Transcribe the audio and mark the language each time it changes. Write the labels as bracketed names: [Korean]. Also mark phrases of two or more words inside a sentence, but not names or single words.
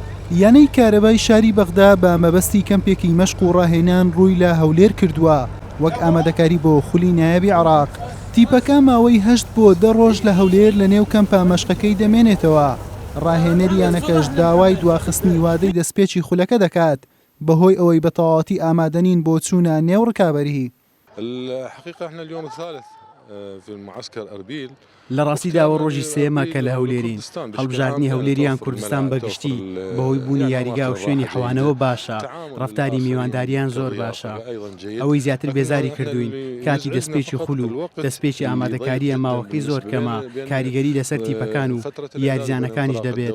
[Central Kurdish] یانەی کارەبای شاری بەغدا بە مەبەستی کەمپێکی مەشق و ڕاهێنان ڕووی لە هەولێر کردووە وەک ئامادەکاری بۆ خولی نایابی عێراق. تیپەکە ماوەی 8 بۆ 10 ڕۆژ لە هەولێر لە نێو کەمپە مەشقەکەی دەمێنێتەوە. ڕاهێنەری یانەکەش داوای دواخستنی وادەی دەستپێکی خولەکە دەکات بەهۆی ئەوەی بە تەواوەتی ئامادەنین بۆ چوونە نێو ڕکابەری. [Arabic] الحقيقة احنا اليوم الثالث في المعسكر أربيل. [Central Kurdish] لە ڕاستیداوە ڕۆژی سێمە کە لە هەولێرین. هەڵبژاردننی هەولێریان کوردستان بەگشتی بەهۆی بوونی یاریگا و شوێنی حەوانەوە باشە، ڕەفتاری میوانداریان زۆر باشە. ئەوەی زیاتر بێزاری کردوین کاتی دەستپێکی خول و دەستپێکی ئامادەکاریە ماوەکەی زۆر کەمە، کاریگەری لەسەر تیپەکان و یاریزانەکانیش دەبێت.